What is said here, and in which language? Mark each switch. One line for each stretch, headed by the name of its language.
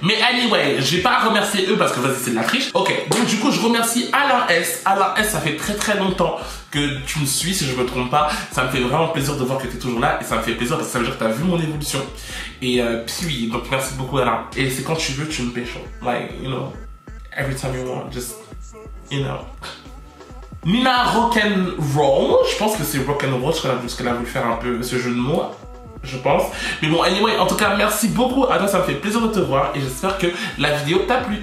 French: Mais anyway, je vais pas remercier eux parce que vas-y c'est de la triche. Ok, donc du coup je remercie Alain S. Alain S, ça fait très longtemps que tu me suis, si je me trompe pas. Ça me fait vraiment plaisir de voir que tu es toujours là et ça me fait plaisir parce que ça veut dire que tu as vu mon évolution. Et puis oui, donc merci beaucoup Alain. Et c'est quand tu veux, tu me pécho.
English: Like, you know, every time you want, just, you know.
French: Nina Rock'n'Roll, je pense que c'est Rock'n'Roll, parce qu'elle a voulu faire un peu ce jeu de mots. Je pense. Mais bon, anyway, en tout cas, merci beaucoup à toi, ça me fait plaisir de te voir et j'espère que la vidéo t'a plu.